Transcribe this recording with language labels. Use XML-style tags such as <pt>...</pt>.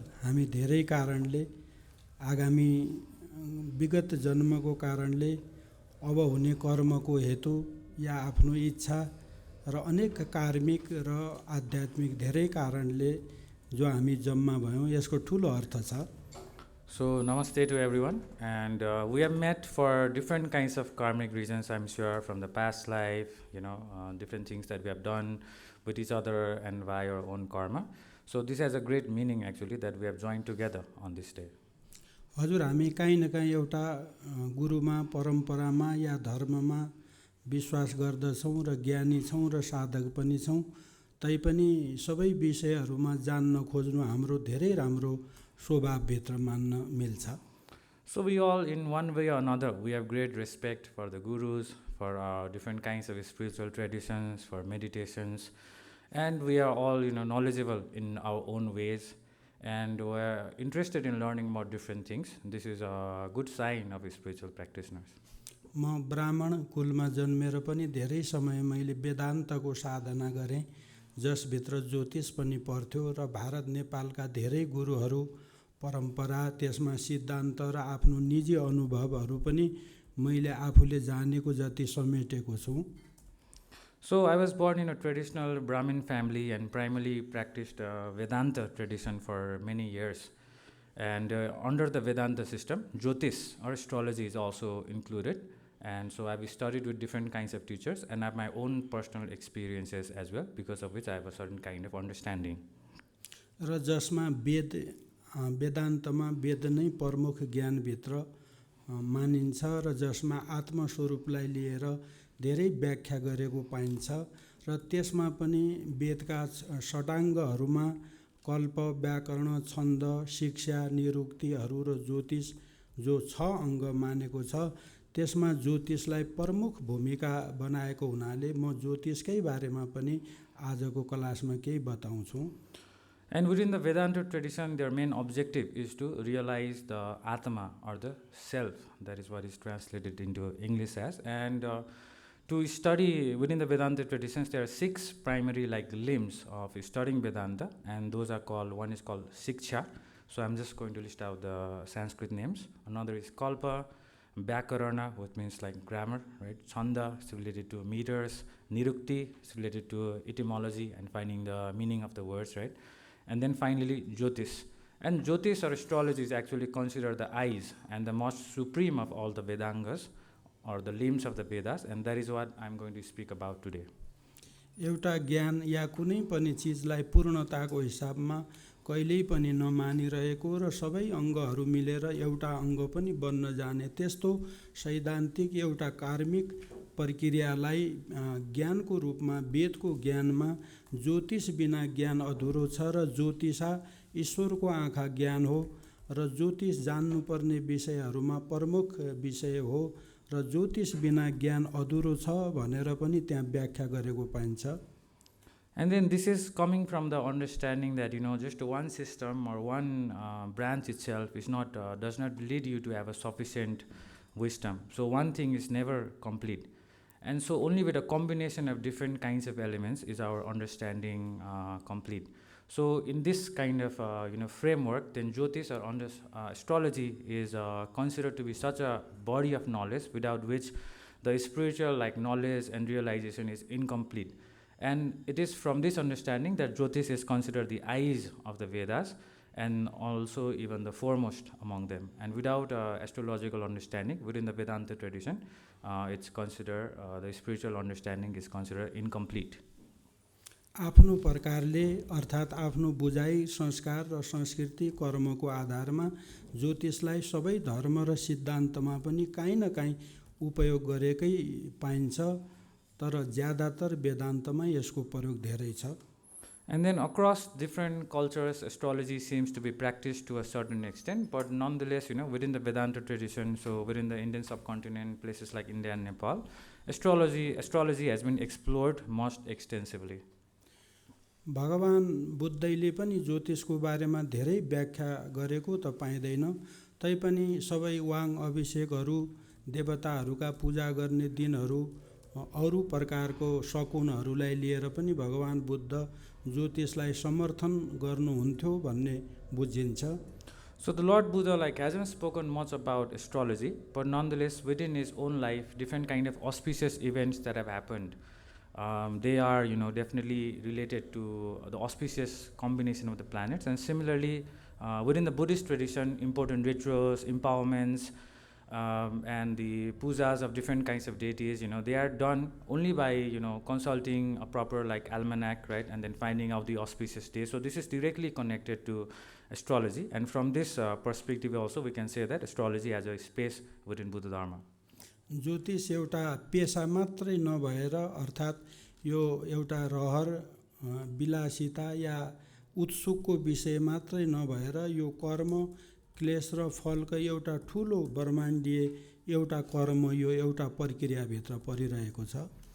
<ne>हामी धेरै कारणले आगामी विगत जन्मको कारणले अब हुने कर्मको हेतु या आफ्नो इच्छा र अनेक कार्मिक र आध्यात्मिक धेरै कारणले जो हामी जम्मा भयौँ यसको ठुलो अर्थ छ।</ne> <en>So namaste to everyone, and we have met for different kinds of karmic reasons, I'm sure, from the past life, different things that we have done with each other and by our own karma. So this has a great meaning actually that we have joined together on this day.</en> <ne>हजुर, हामी काहीँ न काहीँ एउटा गुरुमा, परम्परामा या धर्ममा विश्वास गर्दछौँ र ज्ञानी छौँ र साधक पनि छौँ। तैपनि सबै विषयहरूमा जान्न खोज्नु हाम्रो धेरै राम्रो स्वभावभित्र मान्न मिल्छ।</ne> <en>So we all, in one way or another, we have great respect for the gurus, for different kinds of spiritual traditions, for meditations, and we are all, knowledgeable in our own ways, and we're interested in learning more different things. This is a good sign of spiritual practitioners.</en> <ne>म ब्राह्मण कुलमा जन्मेर पनि धेरै समय मैले वेदान्तको साधना गरेँ, जसभित्र ज्योतिष पनि पर्थ्यो र भारत नेपालका धेरै गुरुहरू, परम्परा, त्यसमा सिद्धान्त र आफ्नो निजी अनुभवहरू पनि मैले आफूले जानेको जति समेटेको छु।</ne> <en>So I was born in a traditional Brahmin family and primarily practiced Vedanta tradition for many years. And under the Vedanta system, Jyotiṣa or astrology is also included. And so I've studied with different kinds of teachers and I have my own personal experiences as well, because of which I have a certain kind of understanding.</en> <ne>र जसमा वेदान्तमा वेद नै प्रमुख ज्ञानभित्र मानिन्छ र जसमा आत्मस्वरूपलाई लिएर धेरै व्याख्या गरेको पाइन्छ र त्यसमा पनि वेदका षडाङ्गहरूमा कल्प, व्याकरण, छन्द, शिक्षा, निरुक्तिहरू र ज्योतिष जो 6 अङ्ग मानेको छ, त्यसमा ज्योतिषलाई प्रमुख भूमिका बनाएको हुनाले म ज्योतिषकै बारेमा पनि आजको क्लासमा केही बताउँछु।</ne> <en>And within the Vedanta tradition, their main objective is to realize the Atma or the self. That is what is translated into English as. And to study within the Vedanta traditions, there are 6 primary limbs of studying Vedanta, and those are called, one is called Śikṣā. So I'm just going to list out the Sanskrit names. Another is Kalpa, Vyakarana, which means like grammar, right? Chanda is related to meters, Nirukti is related to etymology and finding the meaning of the words, right? And then finally Jyotiṣa. And Jyotiṣa or astrology is actually considered the eyes and the most supreme of all the Vedangas or the limbs of the Vedas, and that is what I'm going to speak about today.</en> <ne>एउटा ज्ञान या कुनै पनि चिजलाई पूर्णताको हिसाबमा कहिल्यै पनि नमानिरहेको र सबै अङ्गहरू मिलेर एउटा अङ्ग पनि बन्न जाने त्यस्तो सैद्धान्तिक एउटा कार्मिक प्रक्रियालाई ज्ञानको रूपमा वेदको ज्ञानमा ज्योतिष बिना ज्ञान अधुरो छ र ज्योतिषा ईश्वरको आँखा ज्ञान हो र ज्योतिष जान्नुपर्ने विषयहरूमा प्रमुख विषय हो र ज्योतिष बिना ज्ञान अधुरो छ भनेर पनि त्यहाँ व्याख्या गरेको पाइन्छ।</ne> <en>And then this is coming from the understanding that just one system or one branch itself is not does not lead you to have a sufficient wisdom. So one thing is never complete, and so only with a combination of different kinds of elements is our understanding complete. So in this kind of framework, then Jyotish or astrology is considered to be such a body of knowledge without which the spiritual like knowledge and realization is incomplete. And it is from this understanding that Jyotish is considered the eyes of the Vedas and also even the foremost among them. And without astrological understanding within the Vedanta tradition, it's considered the spiritual understanding is considered incomplete.</en> <ne>आफ्नो प्रकारले अर्थात् आफ्नो बुझाइ संस्कार र संस्कृति कर्मको आधारमा ज्योतिषलाई सबै धर्म र सिद्धान्तमा पनि काहीँ न काहीँ उपयोग गरेकै पाइन्छ, तर ज्यादातर वेदान्तमा यसको प्रयोग धेरै छ।</ne> <en>And then across different cultures, astrology seems to be practiced to a certain extent, but nonetheless, within the Vedanta tradition, so within the Indian subcontinent, places like India and Nepal, astrology has been explored most extensively.</en> <ne>भगवान बुद्धले पनि ज्योतिषको बारेमा धेरै व्याख्या गरेको त पाइँदैन, तैपनि सबै वाङ अभिषेकहरू, देवताहरूका पूजा गर्ने दिनहरू, अरू प्रकारको शकुनहरूलाई लिएर पनि भगवान बुद्ध ज्योतिषलाई समर्थन गर्नुहुन्थ्यो भन्ने बुझिन्छ।</ne> <en>So the Lord Buddha hasn't spoken much about astrology, but nonetheless within his own life, different kind of auspicious events that have happened, they are definitely related to the auspicious combination of the planets. And similarly, within the Buddhist tradition, important rituals, empowerments, and the pujas of different kinds of deities, they are done only by consulting a proper almanac, right, and then finding out the auspicious day. So this is directly connected to astrology, and from this perspective also we can say that astrology has a space within Buddha Dharma.</en> <ne>ज्योतिष एउटा पेशा मात्रै नभएर अर्थात् यो एउटा रहर विलासिता या उत्सुकको विषय मात्रै नभएर यो कर्म क्लेश र फलको एउटा ठुलो ब्रह्माण्डीय एउटा कर्म यो एउटा प्रक्रियाभित्र परिरहेको छ।</ne>